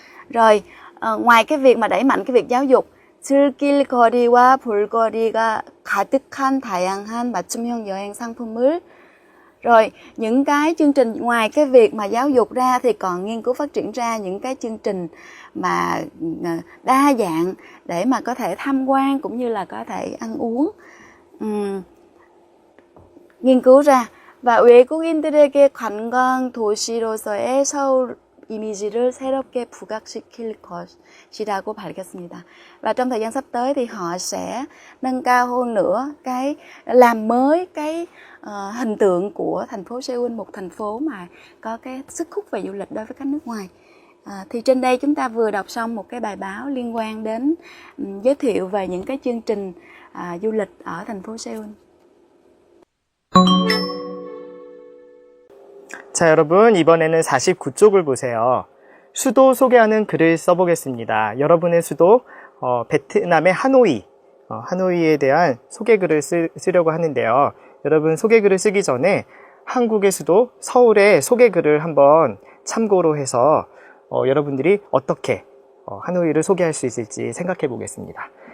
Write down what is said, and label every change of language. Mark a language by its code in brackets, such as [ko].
[vi] Rồi ngoài cái việc mà đẩy mạnh cái việc giáo dục, [ko] 즐길 거리와 볼거리가 가득한 다양한 맞춤형 여행 상품을, [vi] rồi những cái chương trình ngoài cái việc mà giáo dục ra thì còn nghiên cứu phát triển ra những cái chương trình mà đa dạng để mà có thể tham quan cũng như là có thể ăn uống. nghiên cứu ra. và [ko] 외국인들에게 관광 도시로서의 서울 이미지를 새롭게 부각시킬 것이라고 밝혔습니다. [vi] Và trong thời gian sắp tới thì họ sẽ nâng cao hơn nữa làm mới cái hình tượng của thành phố Seoul, một thành phố mà có cái sức hút về du lịch đối với khách nước ngoài. Thì trên đây chúng ta vừa đọc xong một cái bài báo liên quan đến giới thiệu về những cái chương trình du lịch ở thành phố Seoul. [ko] 자, 여러분, 이번에는 49쪽을 보세요. 수도 소개하는 글을 써보겠습니다. 여러분의 수도, 베트남의 하노이, 하노이에 대한 소개글을 쓰려고 하는데요. 여러분, 소개글을 쓰기 전에 한국의 수도 서울의 소개글을 한번 참고로 해서 여러분들이 어떻게 하노이를 소개할 수 있을지 생각해 보겠습니다.